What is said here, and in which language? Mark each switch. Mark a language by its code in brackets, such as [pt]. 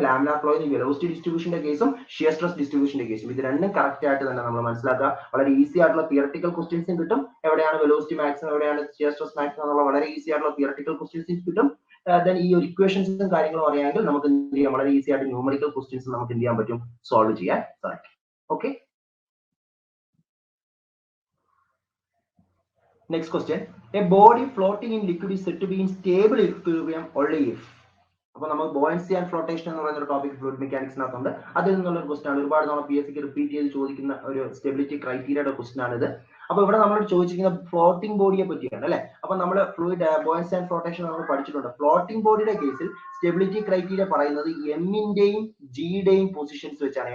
[ml] Laminar ഫ്ലോയിൽ velocity ഡിസ്ട്രിബ്യൂഷന്റെ കേസും shear stress ഡിസ്ട്രിബ്യൂഷന്റെ കേസും ഇത് രണ്ടും കറക്റ്റ് ആയിട്ട് തന്നെ നമ്മൾ മനസ്സിലാക്കുക. വളരെ ഈസി ആയിട്ടുള്ള തിയറട്ടിക്കൽ ക്വസ്റ്റ്യൻസും കിട്ടും. എവിടെയാണ് വെലോസിറ്റി മാക്സിമം, എവിടെയാണ് ഷിയർ സ്ട്രെസ് മാക്സിമം എന്നുള്ള വളരെ ഈസി ആയിട്ടുള്ള തിയറട്ടിക്കൽ ക്വസ്റ്റ്യൻസും കിട്ടും. ദെൻ ഈ ഒരു ഇക്വേഷൻസും കാര്യങ്ങളും അറിയാമെങ്കിൽ നമുക്ക് എന്ത് ചെയ്യാം? വളരെ ഈസി ആയിട്ട് ന്യൂമറിക്കൽ ക്വസ്റ്റ്യൻസ് നമുക്ക് എന്ത് ചെയ്യാൻ പറ്റും? സോൾവ് ചെയ്യാൻ സാധിക്കും. [en] Okay, next question. A body floating in liquid is said to be in stable equilibrium only if. [ml] അപ്പോൾ നമ്മൾ ബോയൻസി ആൻഡ് ഫ്ലോട്ടേഷൻ എന്ന് പറയുന്ന ഒരു ടോപ്പിക് ഫ്ലൂയിഡ് മെക്കാനിക്സിനകത്തുണ്ട്. അതിൽ നിന്നുള്ള ഒരു ക്വസ്റ്റൻ ആണ്. ഒരുപാട് നമ്മൾ PSC റിപ്പീറ്റ് ചെയ്ത് ചോദിക്കുന്ന ഒരു സ്റ്റെബിലിറ്റി ക്രൈറ്റീരിയയുടെ ക്വസ്റ്റൻ ആണ് ഇത്. അപ്പോൾ ഇവിടെ നമ്മൾ ചോദിച്ചിരിക്കുന്ന ഫ്ലോട്ടിംഗ് ബോഡിയെ പറ്റിയാണ് അല്ലെ. അപ്പോൾ നമ്മൾ ഫ്ലൂയിഡ് ബോയൻസി ആൻഡ് ഫ്ലോട്ടേഷൻ നമ്മൾ പഠിച്ചിട്ടുണ്ട്. ഫ്ലോട്ടിംഗ് ബോഡിയുടെ കേസിൽ സ്റ്റെബിലിറ്റി ക്രൈറ്റീരിയ പറയുന്നത് എമ്മിന്റെയും ജിയുടെയും പൊസിഷൻസ് വെച്ചാണ്.